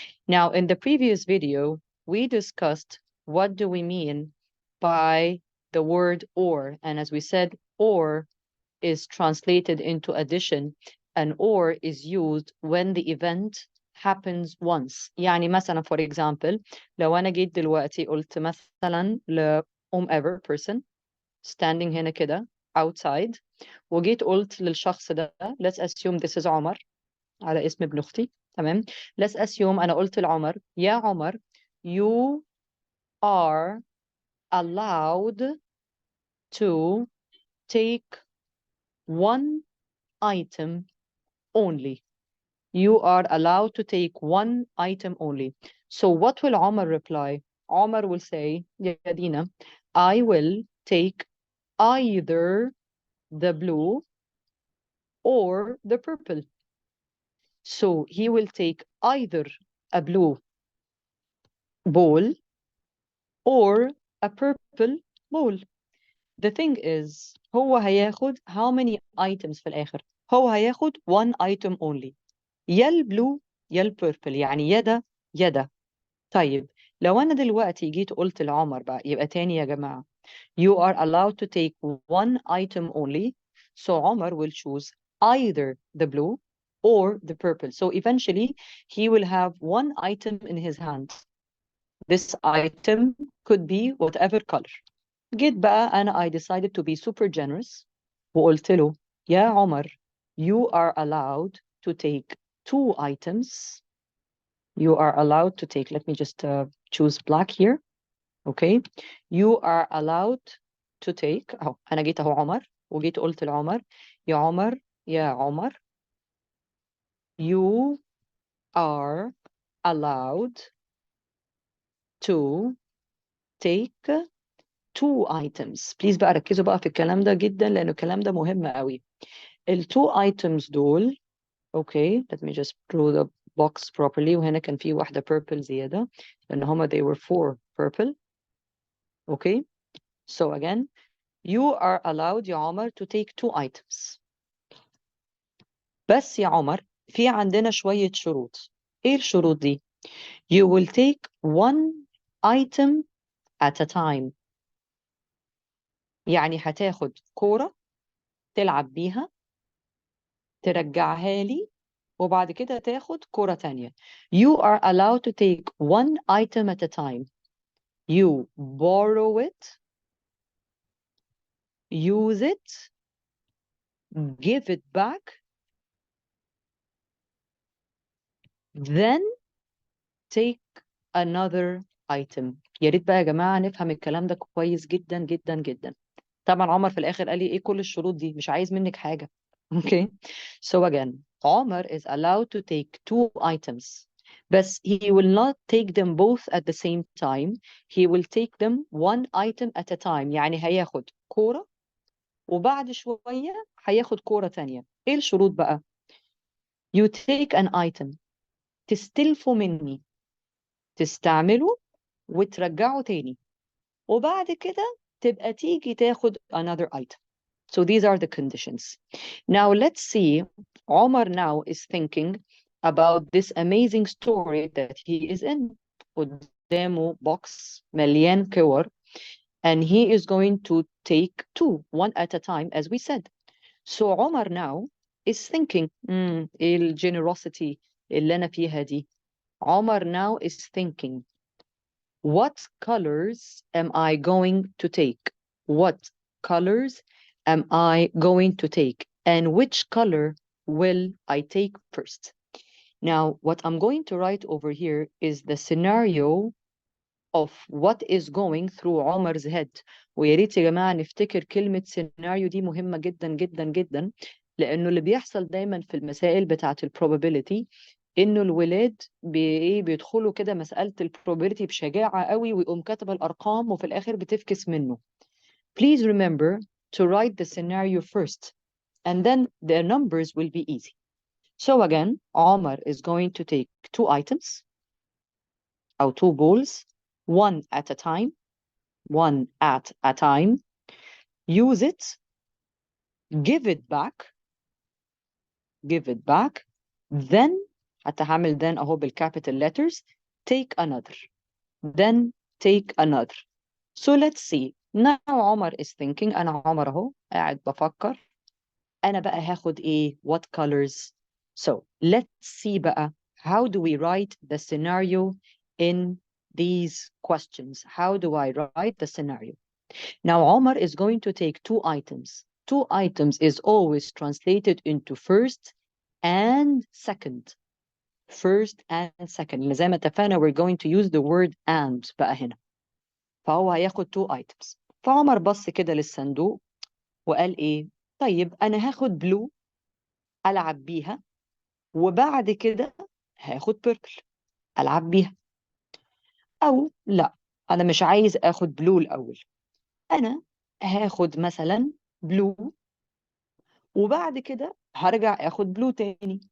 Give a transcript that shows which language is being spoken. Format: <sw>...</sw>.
<en>Now, in the previous video, we discussed what do we mean by the word or. And as we said, or is translated into addition, and or is used when the event happens once.</en> <ar>يعني مثلا</ar> <en>for example</en> <ar>لو أنا جيت دلوقتي قلت مثلا</ar> <en>whomever person standing</en> <ar>هنا كده outside، وجيت قلت للشخص ده</ar> <en>let's assume this is</en> <ar>عمر على اسم ابن أختي، تمام.</ar> <en>let's assume</en> <ar>أنا قلت لعمر يا عمر</ar> <en>you are allowed to take one item only. You are allowed to take one item only. So what will Omar reply? Omar will say, يا Dina, I will take either the blue or the purple. So he will take either a blue ball or a purple ball. The thing is,</en> <ar>هو هياخد</ar> <en>how many items</en> <ar>في الآخر؟ هو هياخد</ar> <en>one item only.</en> <ar>يا البلو يا البيربل، يعني يا ده يا ده. طيب لو أنا دلوقتي جيت قلت لعمر بقى، يبقى تاني يا جماعة</ar> <en>you are allowed to take one item only. So Omar will choose either the blue or the purple. So eventually he will have one item in his hand. This item could be whatever color.</en> <ar>جيت بقى أنا</ar> <en>I decided to be super generous</en> <ar>وقلت له يا عمر</ar> <en>you are allowed to take 2 items. You are allowed to take, let me just choose black here. Okay, you are allowed to take</en> <ar>اهو، انا جيت اهو عمر وجيت قلت لعمر يا عمر</ar> <en>يا Omar you are allowed to take 2 items.</en> <ar>Please بقى ركزوا بقى في الكلام ده جدا لأنه الكلام ده مهم قوي.</ar> <en>ال 2 items دول okay, let me just draw the box properly.</en> <ar>وهنا كان في واحدة purple زيادة لأن هما</ar> <en>they were 4 purple. Okay, so again you are allowed</en> <ar>يا عمر</ar> <en>to take 2 items.</en> <ar>بس يا عمر في عندنا شوية شروط. ايه الشروط دي؟</ar> <en>You will take one item at a time.</en> <ar>يعني هتاخد كورة تلعب بيها ترجعها لي وبعد كده تاخد كورة تانية.</ar> <en>You are allowed to take one item at a time. You borrow it, use it, give it back, then take another item.</en> <ar>يا ريت بقى يا جماعة نفهم الكلام ده كويس جدا جدا جدا. طبعا عمر في الآخر قال لي ايه كل الشروط دي، مش عايز منك حاجة.</ar> <en>Okay, so again, Omar is allowed to take 2 items, but he will not take them both at the same time. He will take them 1 item at a time.</en> <ar>يعني هياخد كورة وبعد شوية هياخد كورة تانية. ايه الشروط بقى؟</ar> <en>You take an item،</en> <ar>تستلفه مني، تستعمله وترجعه تاني، وبعد كده تبقى تيجي تاخد</ar> <en>another item. So these are the conditions. Now let's see, Omar now is thinking about this amazing story that he is in.</en> <ar>قدامه box مليان كور,</ar> <en>and he is going to take 2, 1 at a time, as we said. So Omar now is thinking,</en> <ar>إيه الgenerosity اللي أنا فيها دي.</ar> <en>Omar now is thinking, what colors am I going to take? What colors am I going to take? And which color will I take first? Now, what I'm going to write over here is the scenario of what is going through Omar's head.</en> <ar>ويا ريت يا جماعة نفتكر كلمة سيناريو دي مهمة جدا جدا جدا، لأنه اللي بيحصل دايما في المسائل بتاعة البروبابيليتي إنه الولاد بيدخلوا كده مسألة البروبابيليتي بشجاعة قوي ويقوم كاتب الأرقام وفي الآخر بتفكس منه.</ar> <en>Please remember to write the scenario first and then the numbers will be easy. So again, Omar is going to take 2 items أو 2 balls, 1 at a time, one at a time, use it, give it back, then</en> <ar>حتى هعمل</ar> <en>then</en> <ar>أهو بالcapital letters,</ar> <en>take another, then take another. So let's see.</en> <ar>Now عمر</ar> <en>is thinking,</en> <ar>أنا عمر أهو قاعد بفكر أنا بقى هاخد إيه,</ar> <en>what colors. So let's see بقى, how do we write the scenario in these questions? How do I write the scenario? Now, Omar is going to take 2 items. 2 items is always translated into first and second. First and second.</en> <ar>اللي زي ما اتفقنا</ar> <en>we're going to use the word and بقى هنا.</en> <ar>فهو هياخد 2 items. فعمر بص كده للصندوق وقال إيه؟ طيب أنا هاخد blue ألعب بيها وبعد كده هاخد purple ألعب بيها. أو لا، أنا مش عايز آخد blue الأول. أنا هاخد مثلا blue وبعد كده هرجع اخد بلو تاني.</ar>